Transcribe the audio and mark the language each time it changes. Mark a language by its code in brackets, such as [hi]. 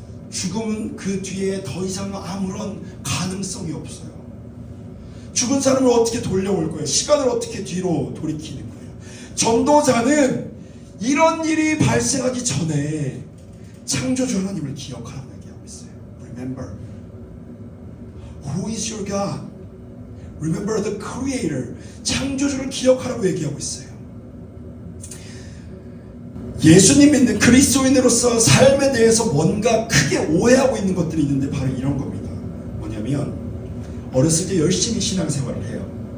[ko] 죽음은 그 뒤에 더 이상 아무런 가능성이 없어요. 죽은 사람을 어떻게 돌려올 거예요? 시간을 어떻게 뒤로 돌이키는 거예요? 전도자는 이런 일이 발생하기 전에 창조주 하나님을 기억하라고 얘기하고 있어요. [en] Remember, who is your God? Remember the Creator. [ko] 창조주를 기억하라고 얘기하고 있어요. 예수님 믿는 그리스도인으로서 삶에 대해서 뭔가 크게 오해하고 있는 것들이 있는데 바로 이런 겁니다. 뭐냐면 어렸을 때 열심히 신앙생활을 해요.